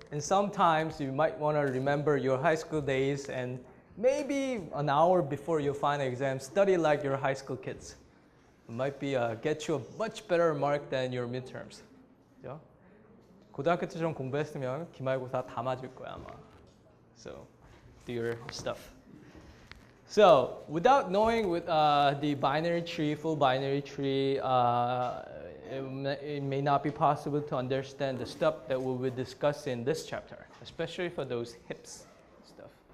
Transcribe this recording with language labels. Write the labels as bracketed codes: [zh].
[en] And sometimes you might want to remember your high school days and maybe an hour before your final exam, study like your high school kids. It might be get you a much better mark than your midterms. [ko] 그죠? 고등학교 때처럼 공부했으면 기말고사 다 맞을 거야 아마. [en] So do your stuff. So without knowing with the binary tree, full binary tree, it may not be possible to understand the stuff that we will discuss in this chapter, especially for those hips stuff.